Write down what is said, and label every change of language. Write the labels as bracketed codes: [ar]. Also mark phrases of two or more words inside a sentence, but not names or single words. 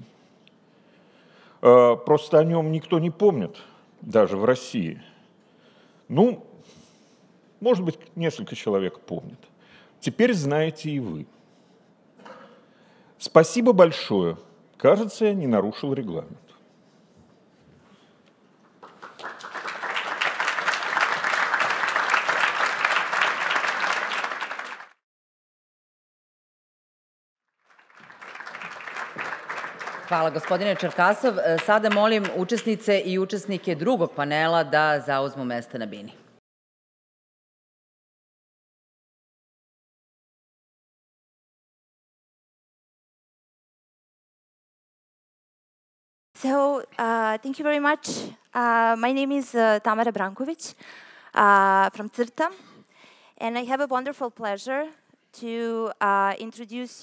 [ru] Просто о нем никто не помнит, даже в России. Ну, может быть, несколько человек помнят. Теперь знаете и вы. Спасибо большое. Кажется, я не нарушил регламент. [sr] Hvala, gospodine Čerkasov. Sada molim učesnice i učesnike drugog panela da zauzmu mesta na bini. [en] So, thank you very much. My name is Tamara Branković from CRTA, and I have a wonderful pleasure to introduce